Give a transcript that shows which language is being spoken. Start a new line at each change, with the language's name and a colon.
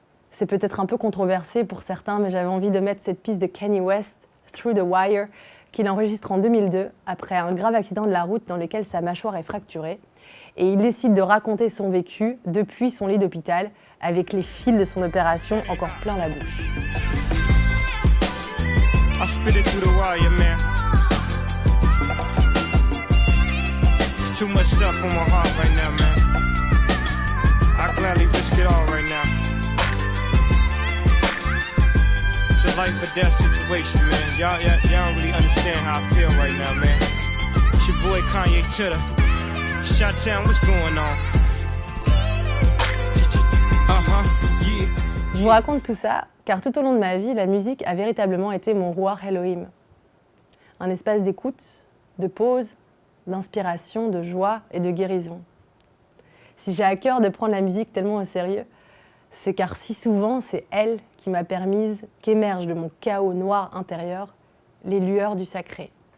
French: C'est peut-être un peu controversé pour certains, mais j'avais envie de mettre cette piste de Kanye West, Through the Wire, qu'il enregistre en 2002, après un grave accident de la route dans lequel sa mâchoire est fracturée. Et il décide de raconter son vécu depuis son lit d'hôpital, avec les fils de son opération encore plein la bouche.
English: I spit it through the wire, man. Too much stuff on my heart right now, man. I gladly risk it all right now. It's a life or death situation, man. Y'all don't really understand how I feel right now, man. It's your boy Kanye Titter. Shot-town, what's going on? Yeah.
French: Je vous raconte tout ça, car tout au long de ma vie, la musique a véritablement été mon Ruach Elohim. Un espace d'écoute, de pause, d'inspiration, de joie et de guérison. Si j'ai à cœur de prendre la musique tellement au sérieux, c'est car si souvent c'est elle qui m'a permise qu'émergent de mon chaos noir intérieur les lueurs du sacré.